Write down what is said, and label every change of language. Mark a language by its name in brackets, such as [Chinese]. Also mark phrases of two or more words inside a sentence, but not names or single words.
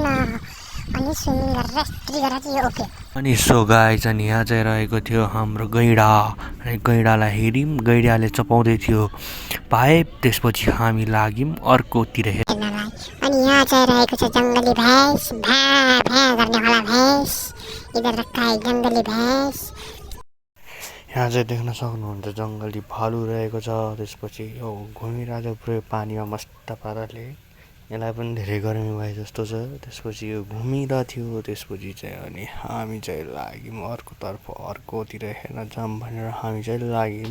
[Nepali] अनि स्विमिङ गरेर यस्तरी गरेर चाहिँ यो ओके। अनि [English] so guys [Nepali] अनि यहाँ चाहिँ रहेको थियो हाम्रो गैँडा। अनि गैँडालाई हेऱ्यौँ, गैँडाले चपाउँदै थियो पाइप। त्यसपछि हामी लाग्यौँ अर्कोतिर हेर्नलाई। अनि यहाँ चाहिँ रहेको छ जङ्गली भैँस, भ्या भ्या गर्नेवाला भैँस। [Hindi] इधर रखा है जङ्गली भैँस। [Nepali] यहाँ चाहिँ देख्न सक्नुहुन्छ जङ्गली भालु रहेको छ। त्यसपछि यो घुमिरहेको पुरै पानीमा मस्त पाराले। यसलाई पनि धेरै गर्मी भए जस्तो छ। त्यसपछि यो घुमिरहेको थियो। त्यसपछि चाहिँ अनि हामी चाहिँ लाग्यौँ अर्कोतर्फ, अर्कोतिर हेर्न जाऊँ भनेर हामी चाहिँ लाग्यौँ।